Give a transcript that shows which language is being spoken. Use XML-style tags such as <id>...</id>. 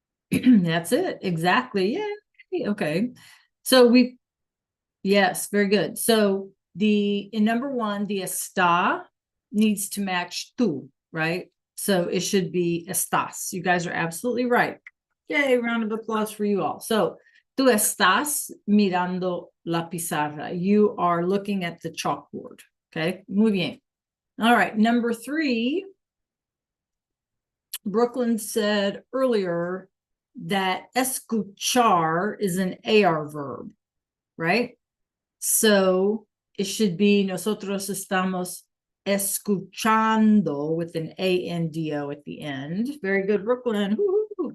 <en>That's it. Exactly. Yeah. Okay. So yes, very good. So in number 1, the está needs to match tú, right? So it should be estás. You guys are absolutely right. Yay, round of applause for you all. So</en> <es>tú estás mirando la pizarra.</es> <en>You are looking at the chalkboard. Okay,</en> <es>muy bien.</es> <en>All right, number 3, Brooklyn said earlier that escuchar is an AR verb, right? So it should be</en> <es>nosotros estamos escuchando</es> <en>with an ANDO at the end. Very good, Brooklyn. Woo-hoo.</en>